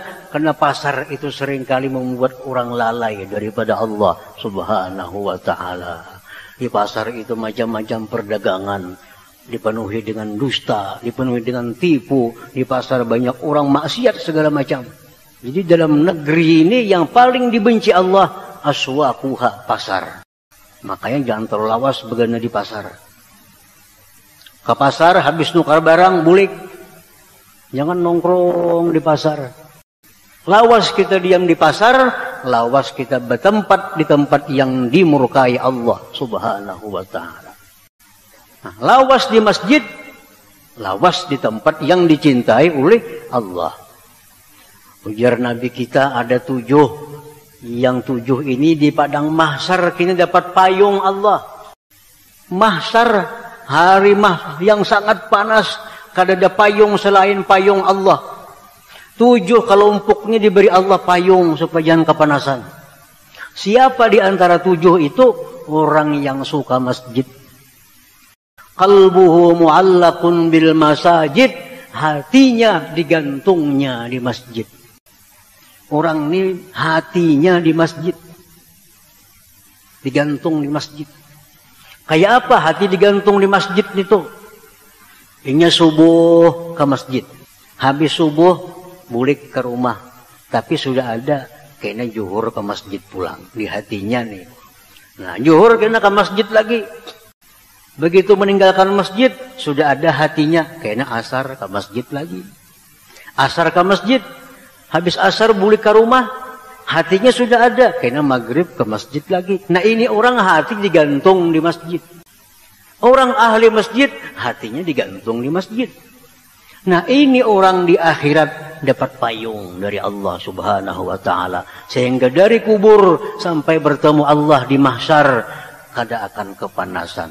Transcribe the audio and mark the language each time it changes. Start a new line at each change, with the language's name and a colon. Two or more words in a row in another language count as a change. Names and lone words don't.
Indonesian: Karena pasar itu seringkali membuat orang lalai daripada Allah
Arabic: سبحانه وتعالى.
Indonesian: Di pasar itu macam-macam perdagangan, dipenuhi dengan dusta, dipenuhi dengan tipu. Di pasar banyak orang maksiat segala macam. Jadi dalam negeri ini yang paling dibenci Allah,
Arabic: aswaquha, pasar.
Banjar: Makanya jangan terlalu lawas begana di pasar. Ke pasar habis nukar barang, bulik.
Indonesian: Jangan nongkrong di pasar. Lawas kita diam di pasar, lawas kita bertempat di tempat yang dimurkai Allah
Arabic: سبحانه وتعالى.
Indonesian: Nah, lawas di masjid, lawas di tempat yang dicintai oleh Allah. Ujar Nabi kita ada 7 Yang 7 ini di padang mahsyar kita dapat payung Allah. Mahsyar, hari yang sangat panas, kada ada payung selain payung Allah. 7 kelompoknya diberi Allah payung supaya jangan kepanasan. Siapa di antara 7 itu? Orang yang suka masjid.
Arabic: قلبه معلق بالمساجد,
Indonesian: hatinya digantungnya di masjid. Orang ini hatinya di masjid, digantung di masjid. Kayak apa hati digantung di masjid itu? Inya subuh ke masjid, habis subuh balik ke rumah, tapi sudah ada kena zuhur ke masjid pulang di hatinya nih. Nah, zuhur kena ke masjid lagi. Begitu meninggalkan masjid, sudah ada hatinya kena asar ke masjid lagi. Asar ke masjid, habis asar balik ke rumah, hatinya sudah ada kena maghrib ke masjid lagi. Nah, ini orang hati digantung di masjid. Orang ahli masjid, hatinya digantung di masjid. Nah, ini orang di akhirat dapat payung dari Allah
Arabic: سبحانه وتعالى.
Indonesian: Sehingga dari kubur sampai bertemu Allah di mahsyar, kada akan kepanasan.